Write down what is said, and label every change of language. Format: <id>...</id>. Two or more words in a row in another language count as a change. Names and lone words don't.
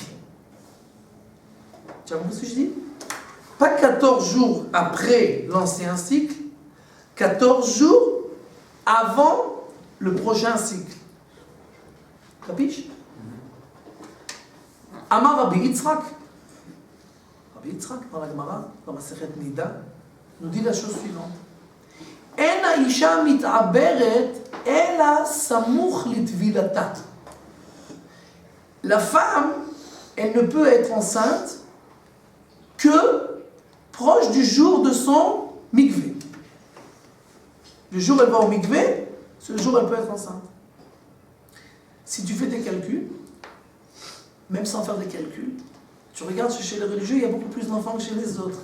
<fr>Tu as compris ce que je dis? Pas 14 jours après l'ancien cycle, 14 jours avant le prochain cycle. Capiche?</fr> <he>אמר רבי יצחק.</he> <fr>Rabbi Yitzhak, dans la Gemara, dans la</fr> <he>מסכת נדה,</he> <fr>nous dit la chose suivante.</fr> <he>אין האשה מתעברת אלא סמוך לטבילתה.</he> <fr>La femme, elle ne peut être enceinte que proche du jour de son mikvé. Le jour où elle va au mikvé, ce jour elle peut être enceinte. Si tu fais des calculs, même sans faire des calculs, tu regardes chez les religieux, il y a beaucoup plus d'enfants que chez les autres.</fr>